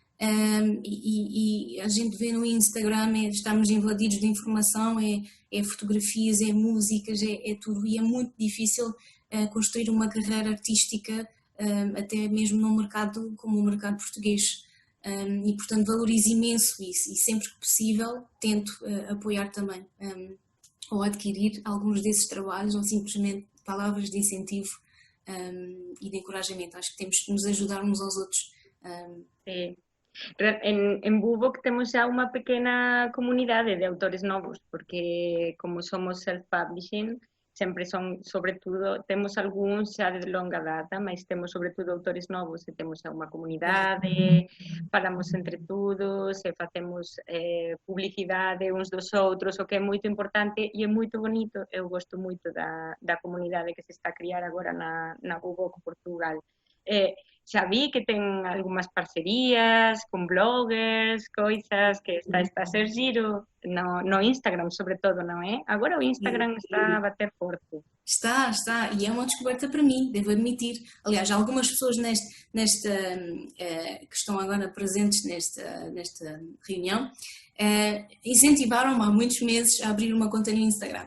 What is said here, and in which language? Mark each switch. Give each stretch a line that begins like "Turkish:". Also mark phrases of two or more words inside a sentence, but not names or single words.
Portuguese: e a gente vê no Instagram, estamos invadidos de informação, é fotografias, é músicas, é tudo, e é muito difícil construir uma carreira artística, até mesmo num mercado como o mercado português, e portanto valorizo imenso isso e sempre que possível tento apoiar também, ou adquirir alguns desses trabalhos, ou simplesmente palavras de incentivo e de encorajamento. Acho que temos que nos ajudar uns aos outros. Sim. En Bubok temos já uma pequena comunidade de autores novos, porque como somos self-publishing,
Galician: sempre son, sobretudo, temos algúns xa de longa data, mas temos sobretudo autores novos e temos xa unha comunidade, falamos entre todos e facemos publicidade uns dos outros, o que é moito importante e é moito bonito. Eu gosto moito da comunidade que se está a criar agora na Bubok Portugal. Xa vi que ten algunhas parcerías con bloggers, coisas que está a ser giro no Instagram, sobre todo, non é? Agora o Instagram está a bater forte.
Portuguese: Está, e é uma descoberta para mim, devo admitir. Aliás, algumas pessoas que estão agora presentes nesta reunião incentivaram-me há muitos meses a abrir uma conta no Instagram.